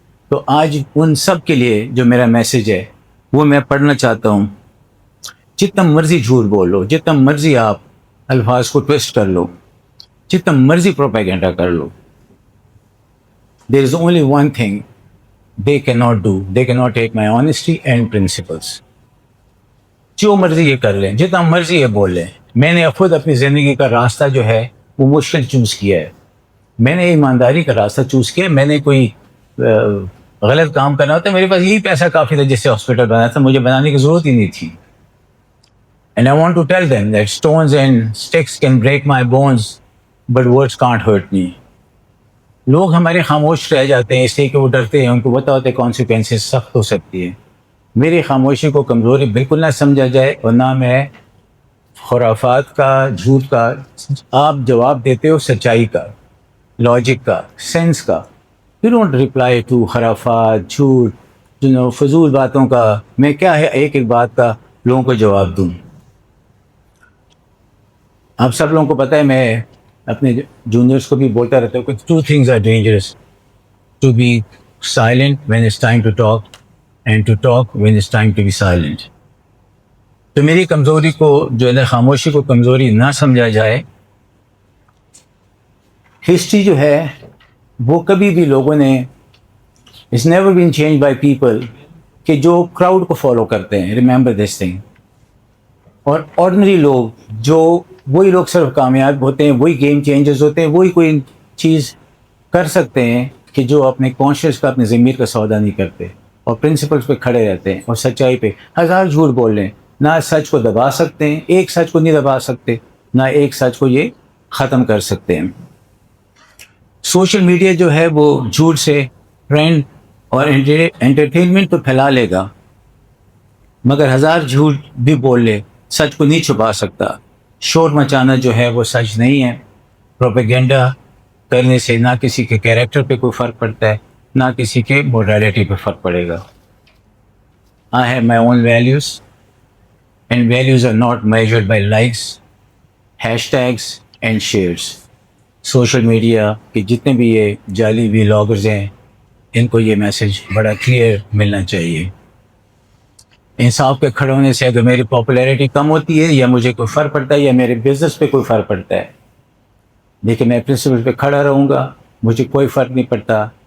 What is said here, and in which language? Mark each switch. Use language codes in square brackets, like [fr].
[ur] تو آج ان سب کے لیے جو میرا میسج ہے وہ میں پڑھنا چاہتا ہوں. جتنا مرضی جھوٹ بول لو، جتنا مرضی آپ الفاظ کو ٹویسٹ کر لو، جتنا مرضی پروپیگنڈا کر لو، [en] There is only one thing they cannot do. They cannot take my honesty and principles. [ur] جو مرضی یہ کر لیں، جتنا مرضی یہ بول لیں. میں نے خود اپنی زندگی کا راستہ جو ہے وہ مشکل چوز کیا ہے. میں نے ایمانداری کا راستہ چوز کیا. میں نے کوئی غلط کام کرنا ہوتا، میرے پاس یہی پیسہ کافی تھا جس سے ہاسپٹل بنایا تھا، مجھے بنانے کی ضرورت ہی نہیں تھی. [en] And I want to tell them that stones and sticks can break my bones, but words can't hurt me. [ur] لوگ ہمارے خاموش رہ جاتے ہیں اس لیے کہ وہ ڈرتے ہیں، ان کو پتہ ہوتا ہے کانسیکوینسز سخت ہو سکتی ہے. میری خاموشی کو کمزوری بالکل نہ سمجھا جائے، اور نہ میں خرافات کا، جھوٹ کا. آپ جواب دیتے ہو سچائی کا، لاجک کا، سینس کا. [en] you don't reply to [ur] خرافات، جھوٹ، فضول باتوں کا. میں کیا ہے ایک ایک بات کا لوگوں کو جواب دوں. آپ سب لوگوں کو پتہ ہے، میں اپنے جونیئرس کو بھی بولتا رہتا ہوں کہ [en] 2 things are dangerous: to be silent when it's time to talk, and to talk when it's time to be silent. [ur] تو میری کمزوری کو جو ہے خاموشی کو کمزوری نہ سمجھا جائے. ہسٹری جو ہے وہ کبھی بھی لوگوں نے [en] it's never been changed by people [ur] کہ جو کراؤڈ کو فالو کرتے ہیں. [en] Remember this thing. [ur] اور آرڈنری لوگ، جو وہی لوگ صرف کامیاب ہوتے ہیں، وہی گیم چینجرز ہوتے ہیں، وہی کوئی چیز کر سکتے ہیں کہ جو اپنے کانشیس کا، اپنے ضمیر کا سودا نہیں کرتے اور پرنسپلس پہ کھڑے رہتے ہیں اور سچائی پہ. ہزار جھوٹ بول لیں، نہ سچ کو دبا سکتے ہیں. ایک سچ کو نہیں دبا سکتے، نہ ایک سچ کو یہ ختم کر سکتے ہیں. سوشل میڈیا جو ہے وہ جھوٹ سے ٹرینڈ اور انٹرٹینمنٹ تو پھیلا لے گا، مگر ہزار جھوٹ بھی بول لے سچ کو نہیں چھپا سکتا. شور مچانا جو ہے وہ سچ نہیں ہے. پروپیگنڈا کرنے سے نہ کسی کے کیریکٹر پہ کوئی فرق پڑتا ہے، نہ کسی کے موڈیلٹی پہ فرق پڑے گا. [en] I have my own values, and values are not measured by likes, hashtags and shares. [ur] Social media کے جتنے بھی یہ جعلی ولاگرز ہیں، ان کو یہ میسج بڑا کلیئر ملنا چاہیے. انصاف کے کھڑے ہونے سے اگر میری پاپولیرٹی کم ہوتی ہے یا مجھے کوئی فرق پڑتا ہے یا میرے بزنس پہ کوئی فرق پڑتا ہے، لیکن میں پرنسپل پہ کھڑا رہوں گا، مجھے کوئی فرق نہیں پڑتا.